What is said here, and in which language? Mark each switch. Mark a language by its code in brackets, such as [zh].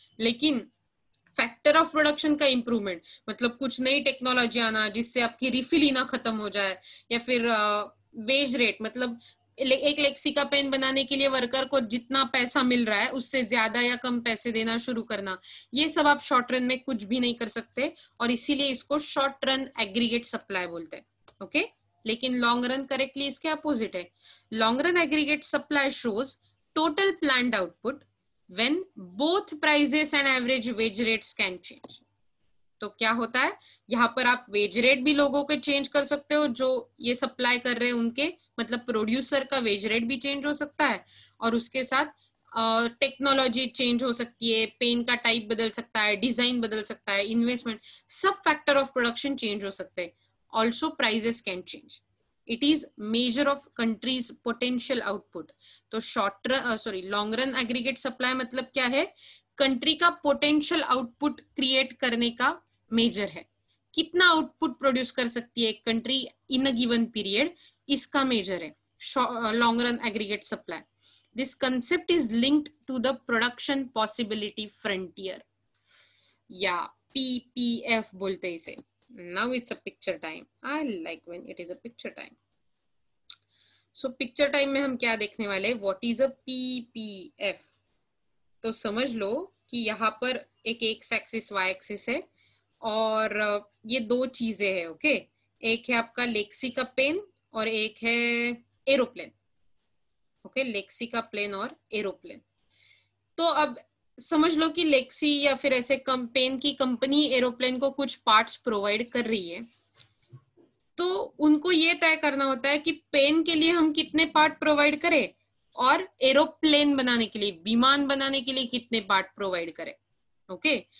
[hi] लेकिन factor of production का improvement मतलब कुछ नई टेक्नोलॉजी आना जिससे आपकी रिफिल ही ना खत्म हो जाए, या फिर वेज रेट मतलब एक लेक्सी का पेन बनाने के लिए वर्कर को जितना पैसा मिल रहा है उससे ज्यादा या कम पैसे देना शुरू करना, ये सब आप शॉर्ट रन में कुछ भी नहीं कर सकते, और इसीलिए इसको शॉर्ट रन एग्रीगेट सप्लाई बोलते हैं। ओके, लेकिन लॉन्ग रन करेक्टली इसके अपोजिट है। [en] Long run aggregate supply shows total planned output when both prices and average wage rates can change। [hi] तो क्या होता है यहाँ पर, आप वेज रेट भी लोगों के चेंज कर सकते हो जो ये सप्लाई कर रहे हैं उनके, मतलब प्रोड्यूसर का वेज रेट भी चेंज हो सकता है, और उसके साथ टेक्नोलॉजी चेंज हो सकती है, पेन का टाइप बदल सकता है, डिजाइन बदल सकता है, इन्वेस्टमेंट, सब फैक्टर ऑफ प्रोडक्शन चेंज हो सकते हैं। [en] Also prices can change. It is measure of countries potential output. [hi] तो लॉन्ग रन एग्रीगेट सप्लाई मतलब क्या है, कंट्री का पोटेंशियल आउटपुट क्रिएट करने का मेजर है, कितना आउटपुट प्रोड्यूस कर सकती है एक country in a given period, इसका मेजर है long run aggregate supply. [en] this concept is linked to the production possibility frontier, [hi] या PPF बोलते हैं इसे। [en] Now it's a picture time. I like when it is a picture time. So picture time [hi] में हम क्या देखने वाले, [en] what is a PPF? [hi] तो समझ लो कि यहाँ पर एक एक्स एक्सिस वाई एक्सिस है और ये दो चीजें हैं, ओके। एक है आपका लेक्सी का पेन और एक है एरोप्लेन, ओके, लेक्सी का प्लेन और एरोप्लेन। तो अब समझ लो कि लेक्सी या फिर ऐसे पेन की कंपनी एरोप्लेन को कुछ पार्ट्स प्रोवाइड कर रही है, तो उनको ये तय करना होता है कि पेन के लिए हम कितने पार्ट प्रोवाइड करें और एरोप्लेन बनाने के लिए, विमान बनाने के लिए कितने पार्ट प्रोवाइड करें, ओके।